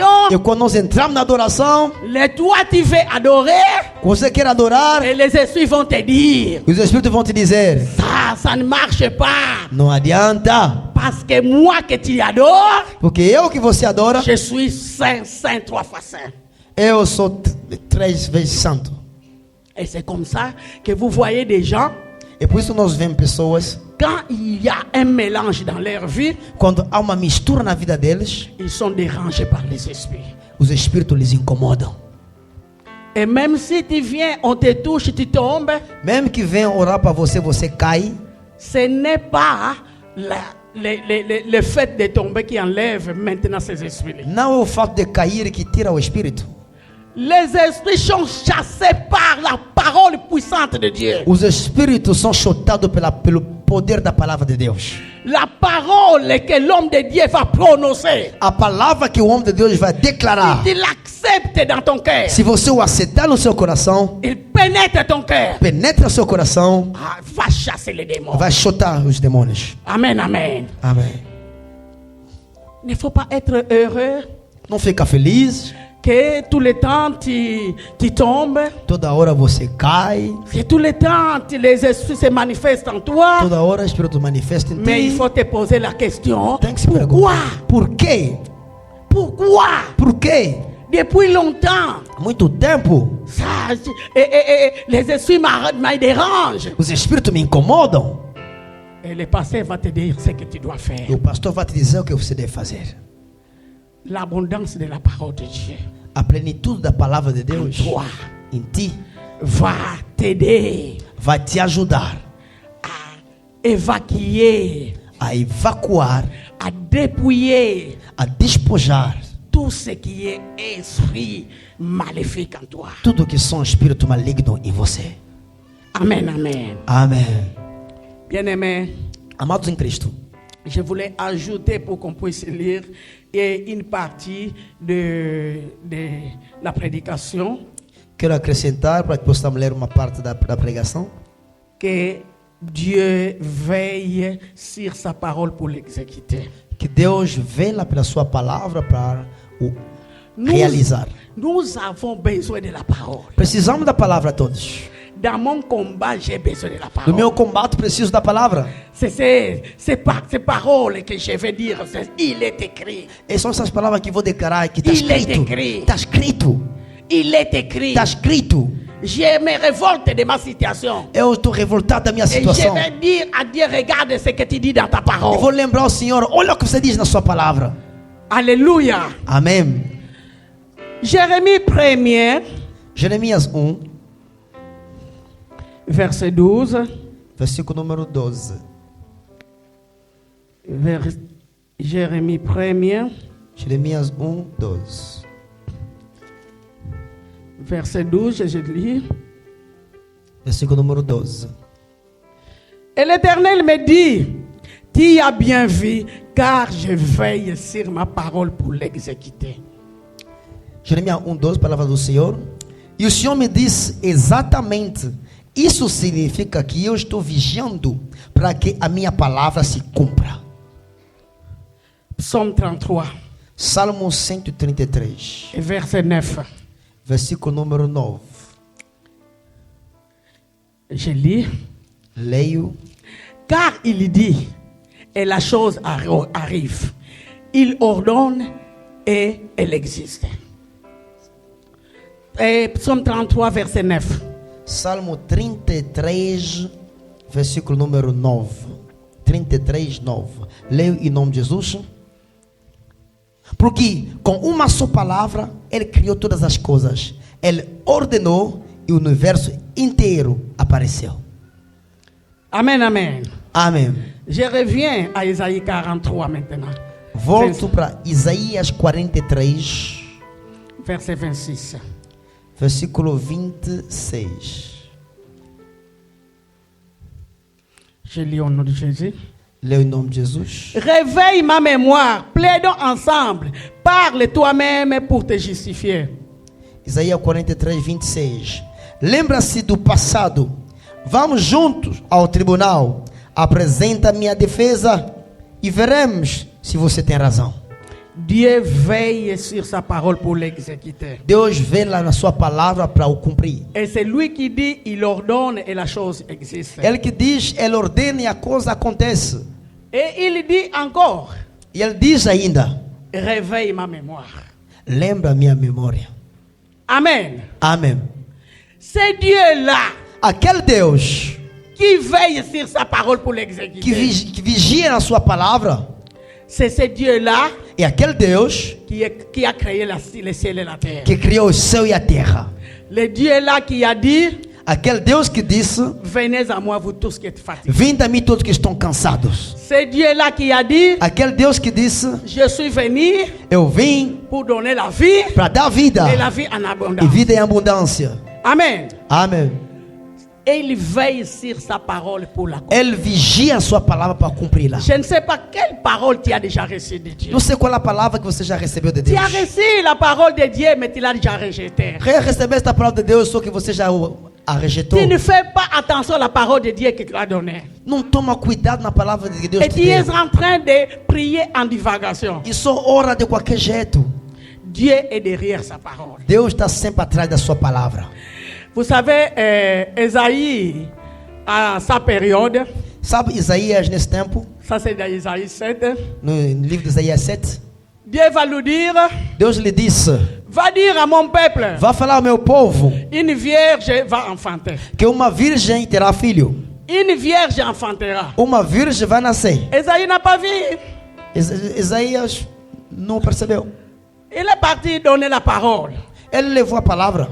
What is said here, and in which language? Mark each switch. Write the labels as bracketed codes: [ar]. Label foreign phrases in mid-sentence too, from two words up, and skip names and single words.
[pt] E quando nós entramos na adoração, [fr] toi tu veux adorer, [pt] você quer adorar, [fr] et les esprits vont te dire, [pt] os espíritos vão te dizer: [fr] ça ne marche pas. [pt] não adianta, [fr] Parce que moi que tu adores, [pt] porque eu que você adora, [fr] je suis saint, saint, 3 fois saint. [pt] eu sou 3 vezes santo. [fr] Et c'est comme ça que vous voyez des gens, [pt] E por isso nós vemos pessoas, [fr] quand il y a un mélange dans leur vie, [pt] quando há uma mistura na vida deles, [fr] ils sont dérangés par les esprits. [pt] os espíritos lhes incomodam. [fr] Et même si tu viens, on te touche, tu tombes, [pt] Mesmo que venham orar para você, você cai. [fr] ce n'est pas le fait de tomber qui enlève maintenant ces esprits. [pt] Não é o fato de cair que tira o espírito. [fr] Les esprits sont chassés par la parole puissante de Dieu. [pt] Os espíritos são chutados pelo poder da palavra de Deus. [fr] La parole que l'homme de Dieu va prononcer, [pt] A palavra que o homem de Deus vai declarar. [fr] tu l'acceptes dans ton cœur. [pt] Se você o aceitar no seu coração, [fr] Il pénètre ton cœur. [pt] penetra seu coração, [fr] Va chasser les démons. [pt] vai chutar os demônios. [fr] Amen, amen. [pt] Amém. [fr] Il ne faut pas être heureux [pt] Não fica feliz. [fr] que tout le temps tu tombes, [pt] Toda hora você cai. [fr] que tout le temps les esprits se manifestent en toi. [pt] Toda hora o espírito manifesta em [fr] Mais il [pt] ti. [fr] faut te poser la question, [pt] Tem que se [fr] pourquoi? [pt] perguntar. Por quê? [fr] Pourquoi? [pt] Por quê? [fr] Depuis longtemps, [pt] Muito tempo. [fr] ça, les esprits me dérangent. [pt] Os espíritos me incomodam. [fr] Et le pasteur va te dire ce que tu dois faire. [pt] E o pastor vai te dizer o que você deve fazer. [fr] L'abondance de la parole de Dieu [pt] A plenitude da palavra de [fr] en [pt] Deus [fr] toi [pt] em ti [fr] va t'aider [pt] vai te ajudar [fr] à évacuer, [pt] a evacuar, [fr] à dépouiller [pt] a despojar [fr] tout ce qui est esprit maléfique en toi. [pt] tudo que são espírito maligno em você. [fr] Amen, amen. [pt] Amém. [fr] Bien-aimé, [pt] Amados em Cristo, [fr] je voulais ajouter pour qu'on puisse lire une partie de la prédication [pt] quero acrescentar para que possamos ler uma parte da pregação. [fr] que Dieu veille sur sa parole pour l'exécuter. [pt] Que Deus vela pela sua palavra para o [fr] Nous, [pt] realizar. [fr] nous avons besoin de la parole. [pt] Precisamos da palavra todos. [fr] Dans mon combat, j'ai besoin de la [pt] No [fr] parole. [pt] meu combate preciso da palavra. [fr] C'est ces paroles que je vais dire. Il est écrit. [pt] E são essas palavras que vou declarar que está [fr] Il est [pt] escrito. [fr] écrit. [pt] Está escrito. [fr] Il est écrit. [pt] Está escrito. [fr] Je me révolte de ma situation. [pt] Eu estou revoltado da minha [fr] Et je [pt] situação. [fr] vais dire à Dieu, regarde ce que tu dis dans ta [pt] Eu vou [fr] parole. [pt] lembrar ao Senhor, olha o que você diz na sua palavra. [fr] Alléluia. [pt] Amém. [fr] Jérémie 1er, [pt] Jeremias 1, [fr] verset 12. [pt] versículo número 12. [fr] Jérémie 1er, [pt] Jeremias 1, 12. [fr] verset 12, je lis. [pt] Versículo número 12. [fr] Et l'Éternel me dit, tu as bien vu, car je veille sur ma parole pour l'exécuter. [pt] Jeremias 1, 12, palavra do Senhor. E o Senhor me disse exatamente, isso significa que eu estou vigiando para que a minha palavra se cumpra. [fr] Psaume 33, [pt] Salmo 133, [fr] et verset 9. [pt] versículo número 9. [fr] Je lis. [pt] Leio. [fr] Car il dit, et la chose arrive. Il ordonne et elle existe. Et Psaume 33, verset 9. [pt] Salmo 33, versículo número 9. 33, 9. Leio em nome de Jesus. Porque com uma só palavra Ele criou todas as coisas. Ele ordenou e o universo inteiro apareceu. [fr] Amen, amen. [pt] Amém. [fr] Je reviens à Isaïe 43 maintenant. [pt] Volto para Isaías 43, [fr] Verset 26. [pt] versículo 26. [fr] Je lis au nom de Jésus. [pt] Leio em nome de Jesus. [fr] Réveille ma mémoire, plaidons ensemble, parle toi-même pour te justifier. [pt] Isaías 43, 26. Lembra-se do passado. Vamos juntos ao tribunal. Apresenta minha defesa e veremos se você tem razão. [fr] Dieu veille sur sa parole pour l'exécuter. [pt] Deus vê lá na sua palavra para o cumprir. [fr] Et c'est lui qui dit, il ordonne et la chose existe. [pt] Ele que diz, ele ordena e a coisa acontece. [fr] Et il dit encore, [pt] E ele diz ainda, [fr] réveille ma mémoire. [pt] lembra minha memória. [fr] Amen. [pt] Amém. [fr] C'est Dieu-là [pt] Aquele Deus [fr] qui veille sur sa parole pour [pt] que [fr] l'exécuter. [pt] que vigia na sua palavra, [fr] C'est ce Dieu-là [pt] é aquele Deus [fr] qui a créé les ciels et la terre. [pt] que criou o céu e a terra. [fr] Le Dieu-là qui a dit, [pt] Aquele Deus que disse, [fr] venez à moi vous tous qui êtes fatigués. [pt] vinde a mim todos que estão cansados. [fr] C'est Dieu-là qui a dit, [pt] Aquele Deus que disse, [fr] je suis venu [pt] eu vim [fr] pour donner la vie [pt] para dar vida [fr] et la vie en [pt] e [fr] abondance. [pt] vida em abundância. [fr] Amen. [pt] Amém. [fr] Et il veille sur sa parole pour la [pt] Ele vigia a sua palavra para cumpri-la. [fr] Je ne sais pas quelle parole tu as déjà reçue de Dieu. [pt] Não sei qual é a palavra que você já recebeu de [fr] Tu [pt] Deus. [fr] as reçu la parole de Dieu, mais tu l'as déjà rejetée. [pt] Receber esta palavra de Deus, só que você já a rejeitou. [fr] Tu ne fais pas attention à la parole de Dieu que tu as donnée. [pt] Não toma cuidado na palavra de Deus [fr] Et [pt] que [fr] tu es [pt] deu. [fr] en train de prier en divagation. [pt] E só ora de qualquer jeito. [fr] Dieu est derrière sa parole. [pt] Deus está sempre atrás da sua palavra. [fr] Vous savez, Esaïe, à sa période, [pt] Sabe Isaías nesse tempo? [fr] ça c'est dans Isaïe 7, [pt] No livro de Isaías 7. [fr] Dieu va lui dire, [pt] Deus lhe disse, [fr] va dire à mon peuple, [pt] vá falar ao meu povo [fr] une vierge va enfanter. [pt] que uma virgem terá filho. [fr] Une vierge enfantera. [pt] Uma virgem vai nascer. [fr] Esaïe n'a pas vu. [pt] Isaías não percebeu. [fr] Il est parti donner la parole. [pt] Ele levou a palavra.